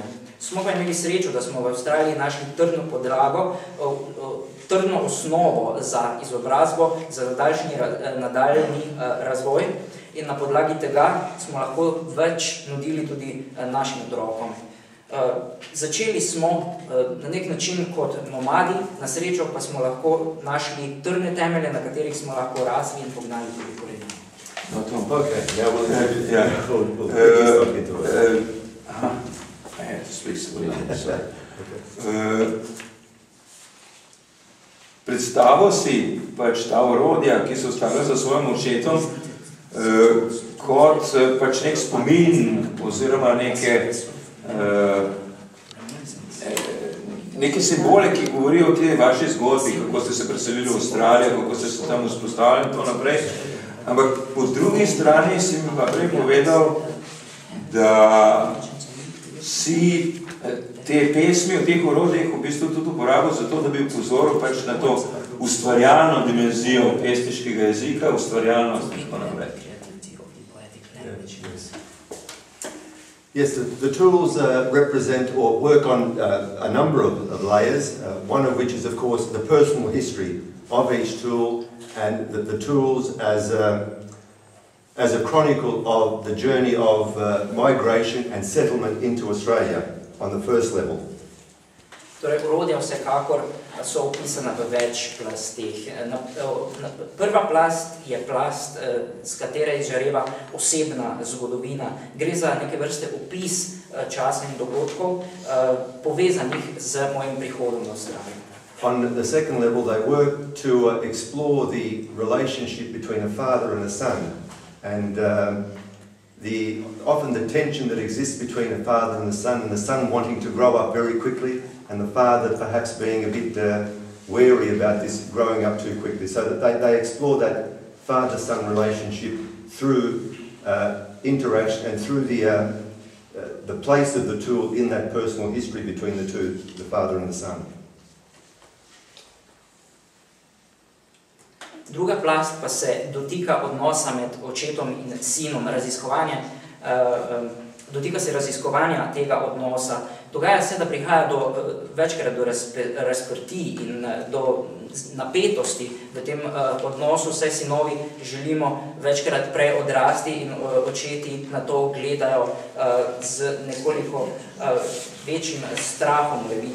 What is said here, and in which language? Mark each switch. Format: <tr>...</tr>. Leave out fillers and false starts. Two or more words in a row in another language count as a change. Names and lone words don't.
<sl>Smo pa imeli srečo, da smo v Avstraliji našli trdno podlago, trdno osnovo za izobrazbo, za nadaljni razvoj, in na podlagi tega smo lahko več nudili tudi našim otrokom. Začeli smo na nek način kot nomadi, na srečo pa smo lahko našli trdne temelje, na katerih smo lahko rasli in pognali tudi korenine. No, Tom.</sl> <en>Okay, now we'll stop into it. I had to speak slowly, sorry.</en> <sl>Predstavo si pač ta orodja, ki so ostala za svojim očetom, kot pač nek spomin oziroma neke simbole, ki govorijo o tej vaši zgodbi, kako ste se preselili v Avstralijo, kako ste se tam vzpostavili in to naprej. Ampak po drugi strani si mi pa prej povedal, da si te pesmi v teh orodjih v bistvu tudi uporabil zato, da bi upozoril pač na to ustvarjalno dimenzijo pesniškega jezika, ustvarjalnost in tako naprej.</sl> <en>Yes, the tools represent or work on a number of layers, one of which is, of course, the personal history of each tool, and the tools as a chronicle of the journey of migration and settlement into Australia on the first level.</en> <sl>Torej, orodja vsekakor so opisana v več plasteh. Prva plast je plast, z katere izžareva osebna zgodovina. Gre za neke vrste opis časa in dogodkov, povezanih z mojim prihodom v Avstralijo.</sl> <en>On the second level, they work to explore the relationship between a father and a son, and often the tension that exists between a father and the son wanting to grow up very quickly, and the father perhaps being a bit wary about this growing up too quickly. So that they explore that father-son relationship through interaction and through the place of the tool in that personal history between the two, the father and the son.</en> <sl>Druga plast pa se dotika odnosa med očetom in sinom, dotika se raziskovanja tega odnosa. Dogaja se, da prihaja večkrat do razprtij in do napetosti v tem odnosu, saj sinovi želimo večkrat prej odrasti in očeti na to gledajo z nekoliko večjim strahom leviti.</sl>